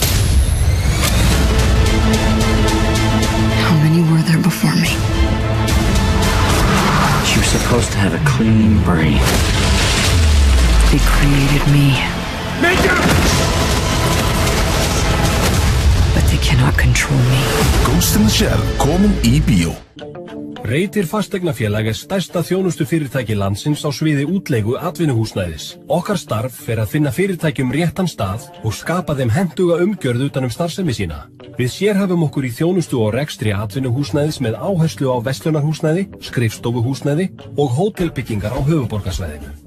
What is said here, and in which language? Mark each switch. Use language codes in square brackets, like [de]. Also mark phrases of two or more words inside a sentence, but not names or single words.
[en] How many were there before me? She was supposed to have a clean brain. They created me. But they cannot control me. [is] Ghost in the Shell komin í bíó. Reytir fasteignafélag stærsta þjónustufyrirtæki landsins á sviði útleigu atvinnuhúsnæðis. Okkar starf að finna fyrirtækjum réttan stað og skapa þeim hentuga umgjörð utan starfsemi sína. Við sérhæfum okkur í þjónustu og rekstri atvinnuhúsnæðis með áherslu á verslunarhúsnæði, skrifstofuhúsnæði og hótelbyggingar á höfuðborgarsvæðinu.